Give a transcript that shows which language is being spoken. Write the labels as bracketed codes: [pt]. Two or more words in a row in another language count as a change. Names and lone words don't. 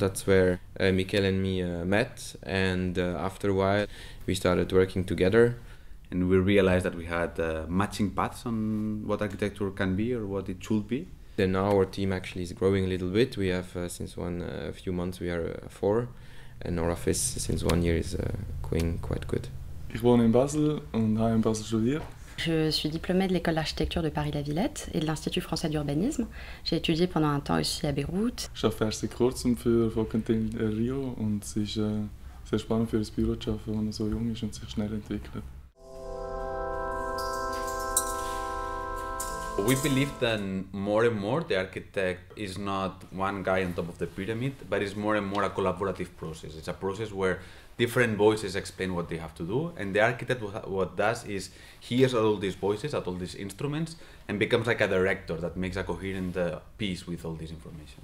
[en] That's where Mikel and me met, and after a while we started working together. And we realized that we had matching paths on what architecture can be or what it should be. Then now our team actually is growing a little bit. We have since a few months we are 4, and our office since 1 year is going quite good. [de] Ich wohne in Basel und habe in Basel studiert. [fr] Je suis diplômée de l'école d'architecture de Paris-la-Villette et de l'Institut français d'urbanisme. J'ai étudié pendant un temps aussi à Beyrouth. [de] Ich arbeite erst seit kurzem für Focketyn del Rio und es ist sehr spannend für ein Büro zu arbeiten, das so jung ist und sich schnell entwickelt. [en] We believe that more and more the architect is not one guy on top of the pyramid, but it's more and more a collaborative process. It's a process where different voices explain what they have to do, and the architect what does is hears all these voices, all these instruments, and becomes like a director that makes a coherent piece with all this information.